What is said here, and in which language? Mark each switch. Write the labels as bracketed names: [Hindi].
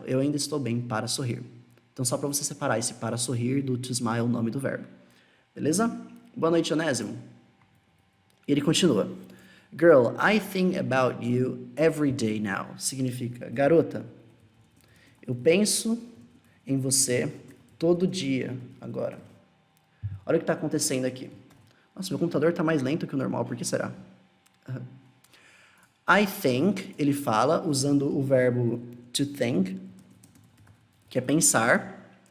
[Portuguese] Eu ainda estou bem para sorrir. Então só para você separar esse para sorrir do to smile, o nome do verbo. Beleza? Boa noite, Onésimo. Ele continua. [English] Girl, I think about you every day now. [Portuguese] Significa, garota, eu penso em você todo dia agora. Olha o que está acontecendo aqui. Nossa, meu computador tá mais lento que o normal, por que será? [English] I think, [Portuguese] ele fala usando o verbo to think, que é pensar.